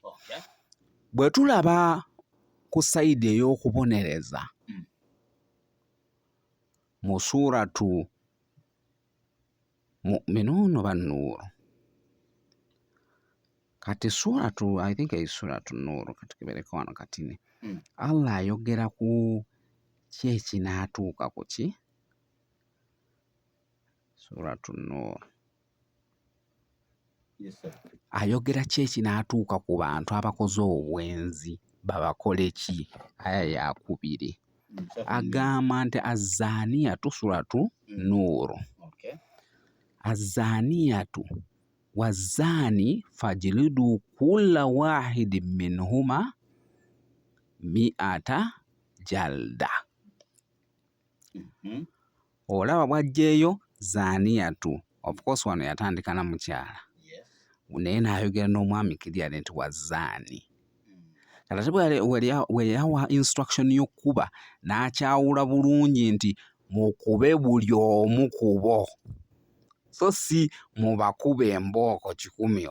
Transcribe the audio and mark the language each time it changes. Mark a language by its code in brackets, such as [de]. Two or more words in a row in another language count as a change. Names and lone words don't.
[lg] Bwe tulaba ku sayidi ey'okubonereza mu suratu Mu'minuun oba Nuuru, kati suratu [en] I think [lg] suratu Nuuru kati kibereko wano katini Allah ayogera ku kyeki n'atuuka ku ki suratu Nuuru. Ayogera kyeki n'atuuka ku bantu abakoze obwenzi babakole ki. Aya yakubiri agamba nti azaniyatu suratu Nuuru [ar] الزانية والزاني فاجلدوا كل واحد منهما مائة جلدة. [lg] Olaba bwajjeeyo zaniyatu, [en] of course [lg] wano yatandika na mukyala naye n'ayogera n'omwami kiriyale nti wazaani. Kati bwe yawa instruction y'okkuba n'akyawula bulungi nti mukube buli omu kubo, so si mubakube embooko 100.